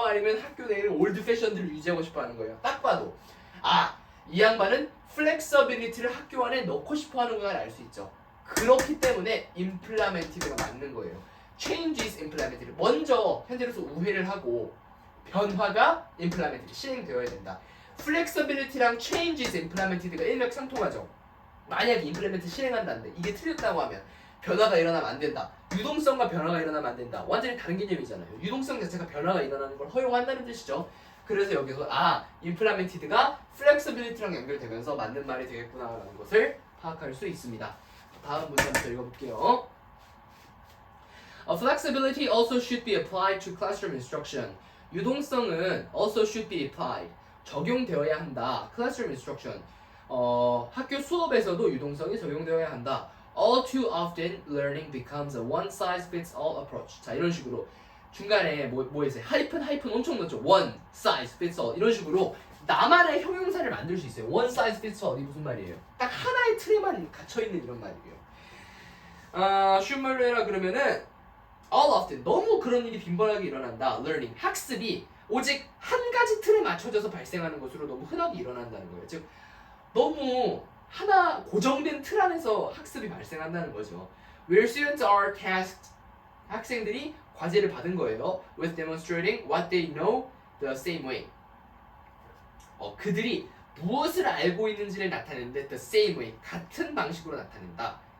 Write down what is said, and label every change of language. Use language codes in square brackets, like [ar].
[ko] 아니면 학교 내에 올드 패션들을 유지하고 싶어 하는 거예요? 딱 봐도 이 양반은 flexibility를 학교 안에 넣고 싶어 하는 걸 알 수 있죠. 그렇기 때문에 implemented가 맞는 거예요. [en] change is implemented. [ko] 먼저 현재로서 우회를 하고 변화가 implemented, 실행되어야 된다. flexibility랑 [en] change is implemented [ko] 가 일맥상통하죠. 만약에 implement 실행한다는데 이게 틀렸다고 하면 변화가 일어나면 안 된다. 유동성과 변화가 일어나면 안 된다. 완전히 다른 개념이잖아요. 유동성 자체가 변화가 일어나는 걸 허용한다는 뜻이죠. 그래서 여기서 implemented가 flexibility랑 연결되면서 맞는 말이 되겠구나라는 것을 파악할 수 있습니다. 다음 문제 한번 읽어볼게요. [en] Flexibility also should be applied to classroom instruction. [ko] 유동성은 [en] also should be applied. [ko] 적용되어야 한다. [en] classroom instruction. [ko] 학교 수업에서도 유동성이 적용되어야 한다. [en] All too often, learning becomes a one-size-fits-all approach. [ko] 자, 이런 식으로 중간에 뭐 있어요? 하이픈 엄청 넣죠. [en] One size fits all. [ko] 이런 식으로 나만의 형용사를 만들 수 있어요. [en] One size fits all. [ko] 이 무슨 말이에요? 딱 하나의 틀에만 갇혀있는 이런 말이에요. 슈멀레라 그러면은 [en] all often, [ko] 너무 그런 일이 빈번하게 일어난다. learning, 학습이 오직 한 가지 틀에 맞춰져서 발생하는 것으로 너무 흔하게 일어난다는 거예요. 즉 너무 하나 고정된 틀 안에서 학습이 발생한다는 거죠. [en] Where students are tasked, [ko] 학생들이 과제를 받은 거예요. [en] With demonstrating what they know the same way. [ko] 그들이 무엇을 알고 있는지를 나타내는데 [en] the same way, [ko] 같은 방식으로 나타낸다.